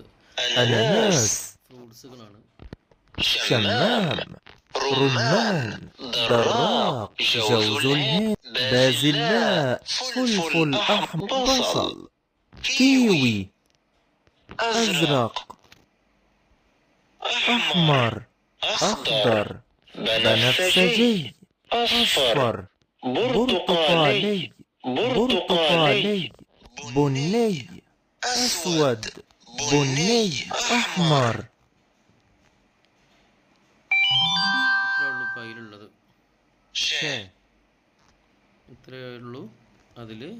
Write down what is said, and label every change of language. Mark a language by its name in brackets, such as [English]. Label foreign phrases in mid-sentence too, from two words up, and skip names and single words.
[Arabic] أناناس [Malayalam] ഫ്രൂട്ട്സുകളാണ്. [Arabic] شمام رمان دراق جوز الهند بازلاء فلفل أحمر بصل كيوي أزرق أحمر أخضر بنفسجي أصفر برتقالي بني أسود بني أحمر. [Malayalam] ഇത്രയേ ഉള്ളൂ ഇപ്പോൾ അതിലുള്ളത്. ഇത്രയേ ഉള്ളൂ അതിൽ